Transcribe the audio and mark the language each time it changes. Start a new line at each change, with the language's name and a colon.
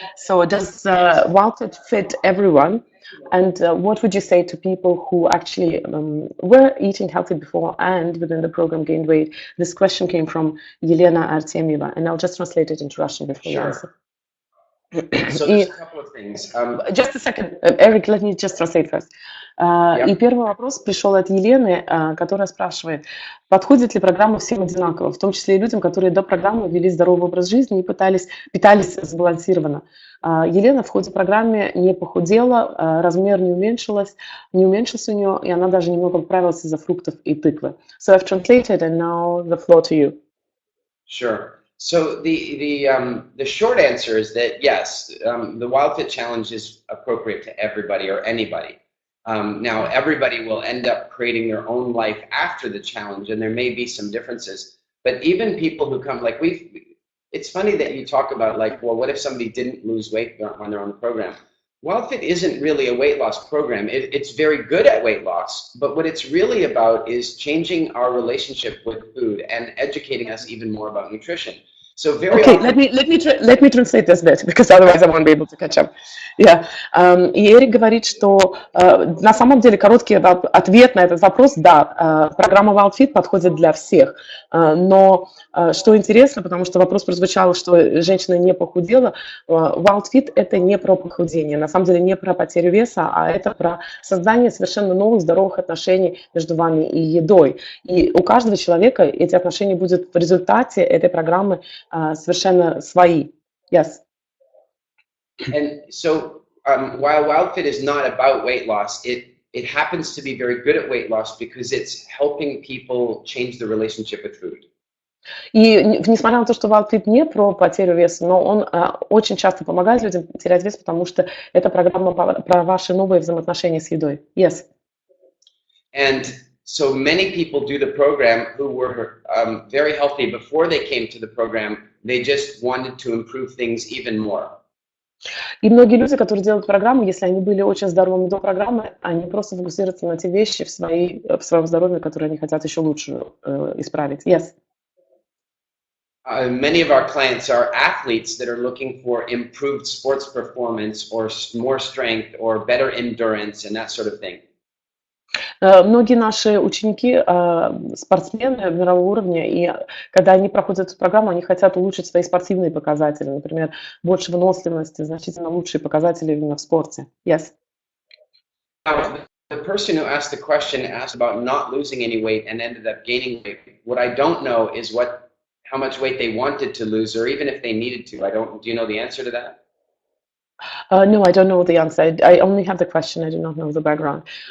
English: So does wildfit fit everyone? And what would you say to people who actually were eating healthy before and within the program gained weight? This question came from Елена Artemyeva, and I'll just translate it into Russian before you answer. So there's a couple of things. Just a second, Eric, let me just translate first.
Russian: И первый вопрос пришел от Елены, которая спрашивает, подходит ли программа всем одинаково, в том числе и людям, которые до программы вели здоровый образ жизни и питались сбалансированно. Елена в ходе программы не похудела, размер не уменьшился у нее, и она даже немного поправилась из-за фруктов и тыквы.
English: So I've translated, and now the floor to you. Sure. So the short answer is that yes, the wildfit challenge is appropriate to everybody or anybody. Now everybody will end up creating their own life after the challenge, and there may be some differences. But even people who come, like it's funny that you talk about like, well, what if somebody didn't lose weight when they're on the program? wildfit isn't really a weight loss program. It's very good at weight loss, but what it's really about is changing our relationship with food and educating us even more about nutrition. So very okay, often... let me translate this bit, because otherwise I won't be able to catch up. Yeah.
Russian: И Эрик говорит, что на самом деле короткий ответ на этот вопрос, да, программа wildfit подходит для всех. Но что интересно, потому что вопрос прозвучал, что женщина не похудела, wildfit это не про похудение, на самом деле не про потерю веса, а это про создание совершенно новых здоровых отношений между вами и едой. И у каждого человека эти отношения будут в результате этой программы совершенно свои.
English: Yes. And so while wildfit is not about weight loss, it it happens to be very good at weight loss because it's helping people change the relationship with food.
Russian: И несмотря на то, что wildfit не про потерю веса, но он очень часто помогает людям терять вес, потому что это программа про ваши новые взаимоотношения с едой.
English: Yes. And so many people do the program who were very healthy before they came to the program. They just wanted to improve things even more.
Russian: И многие люди, которые делают программу, если они были очень здоровыми до программы, они просто фокусируются на те вещи в своем здоровье, которые они хотят еще лучше исправить.
English: Yes. Many of our clients are athletes that are looking for improved sports performance or more strength or better endurance and that sort of thing.
Russian: Многие наши ученики спортсмены мирового уровня, и когда они проходят эту программу, они хотят улучшить свои спортивные показатели, например, больше выносливости, значительно лучшие показатели именно в спорте.
English: Yes. Now, the person who asked the question asked about not losing any weight and ended up gaining weight. What I don't know is how much weight they wanted to lose, or even if they needed to. Do you know the answer to that? No, I don't know the answer. I only have the question. I do not know the background.